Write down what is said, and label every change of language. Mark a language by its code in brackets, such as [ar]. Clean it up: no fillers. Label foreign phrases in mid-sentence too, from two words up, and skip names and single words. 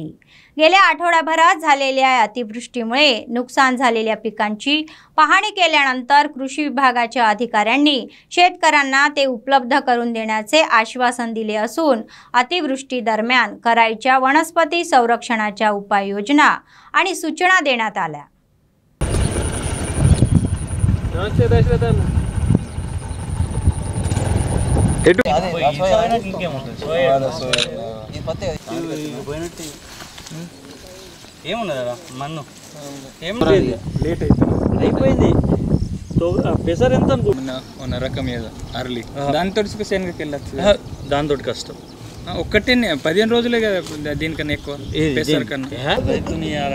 [mr] गेल्या आठवड्याभरात झालेल्या अतिवृष्टीमुळे नुकसान झालेल्या पिकांची पाहणी केल्यानंतर कृषी विभागाच्या अधिकाऱ्यांनी शेतकऱ्यांना ते उपलब्ध करून देण्याचे आश्वासन दिले असून अतिवृष्टी दरम्यान करायच्या वनस्पती संरक्षणाच्या उपाययोजना आणि सूचना देण्यात आल्या. [te] ఏమున్నదా మన్ను ఏం లేదు లేట్ అయిపోయింది పెసర్ ఎంత ఉన్న రకం ఏదో అర్లీ దాంతో శనగకి వెళ్ళచ్చు దాంతో కష్టం ఒక్కటే 15 రోజులే కదా దీనికన్నా ఎక్కువ పెసర్ కన్నా రైతుని